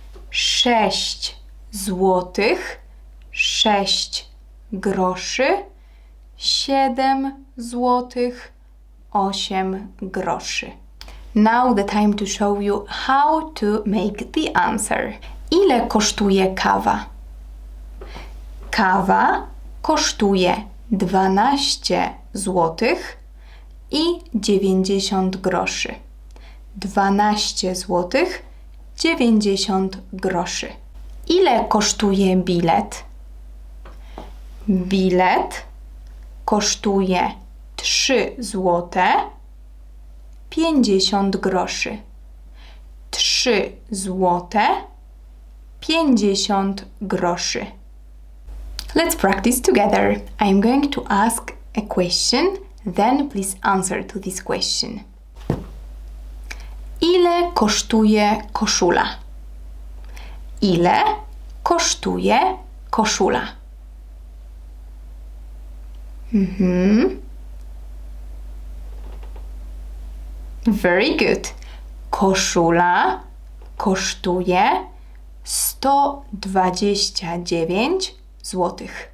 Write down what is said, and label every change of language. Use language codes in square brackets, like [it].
[pl] 6 złotych, 6 groszy. 7 złotych, 8 groszy. [en] Now the time to show you how to make the answer. [pl] Ile kosztuje kawa? Kawa kosztuje 12 złotych i 90 groszy. 12 złotych 90 groszy. Ile kosztuje bilet? Bilet kosztuje 3 złote 50 groszy. 3 złote 50 groszy. [en] Let's practice together. I'm going to ask a question, then please answer to this question. [pl] Ile kosztuje koszula? Ile kosztuje koszula? [en] Very good. [pl] Koszula kosztuje 129 zł.